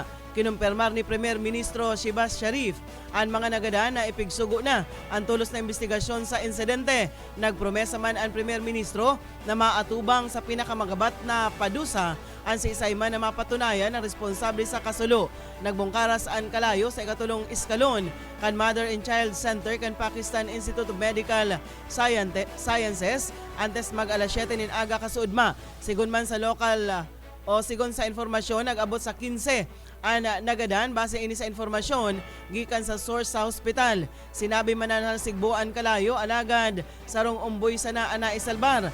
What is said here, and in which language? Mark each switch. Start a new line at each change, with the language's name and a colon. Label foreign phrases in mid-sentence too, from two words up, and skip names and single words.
Bikol: Kinumpirmar ni Premier Ministro Shehbaz Sharif ang mga nagada na ipigsugo na ang tulos na investigasyon sa insidente. Nagpromesa man ang Premier Ministro na maatubang sa pinakamagabat na padusa ang si Isayman na mapatunayan ang responsable sa kasulo. Nagbungkaras ang kalayo sa ikatulong iskalon kan Mother and Child Center kan Pakistan Institute of Medical Sciences antes mag-alas 7 nin aga kasuudma. Sigun man sa local sigon sa informasyon, nag-abot sa 15 ang nagadan base ini sa informasyon gikan sa source sa hospital. Sinabi man na sigbuan kalayo alagad sarong umboy sana ana isalbar.